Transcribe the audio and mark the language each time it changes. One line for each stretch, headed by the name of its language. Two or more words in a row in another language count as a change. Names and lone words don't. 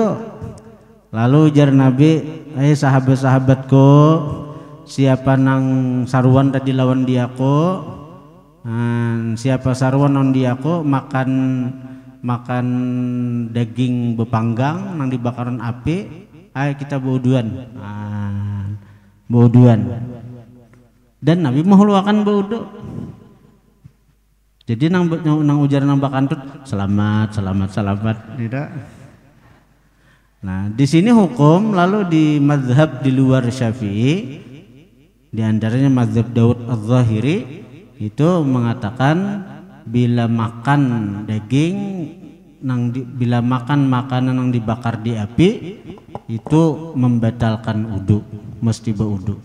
Banjar: Lalu jar Nabi, sahabat-sahabatku, siapa nang sarwan tadi lawan diaku, siapa sarwan lawan diaku makan daging bepanggang nang dibakaran api, ayo kita bauduan. Bauduan. Dan Nabi menghuluakan baudu. Jadi nang ujar nang bakantut selamat tidak.
Indonesian: Nah di sini hukum lalu di mazhab di luar Syafi'i, di antaranya mazhab Daud Az-Zahiri itu mengatakan bila makan daging bila makan makanan yang dibakar di api itu membatalkan wudu, mesti berwudu.